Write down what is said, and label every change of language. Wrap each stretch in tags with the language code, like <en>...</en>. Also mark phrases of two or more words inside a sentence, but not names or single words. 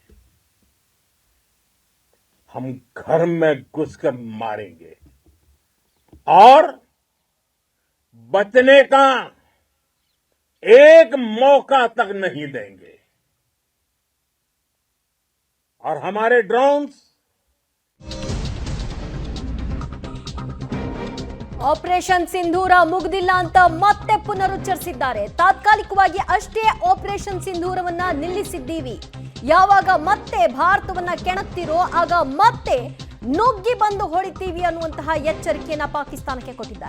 <hi>हम घर में घुसकर मारेंगे। और बचने का एक मौका तक नहीं देंगे। और हमारे ड्रोन्स</hi> <kn>ಆಪರೇಷನ್ ಸಿಂಧೂರ ಮುಗ್ದಿಲ್ಲ ಅಂತ ಮತ್ತೆ ಪುನರುಚ್ಚರಿಸಿದ್ದಾರೆ. ತಾತ್ಕಾಲಿಕವಾಗಿ ಅಷ್ಟೇ ಆಪರೇಷನ್ ಸಿಂಧೂರವನ್ನ ನಿಲ್ಲಿಸಿದ್ದೀವಿ. ಯಾವಾಗ ಮತ್ತೆ ಭಾರತವನ್ನ ಕೆಣಕ್ತಿರೋ ಆಗ ಮತ್ತೆ ನುಗ್ಗಿ ಬಂದು ಹೊಡಿತೀವಿ ಅನ್ನುವಂತಹ ಎಚ್ಚರಿಕೆಯನ್ನ ಪಾಕಿಸ್ತಾನಕ್ಕೆ ಕೊಟ್ಟಿದ್ದಾರೆ.</kn>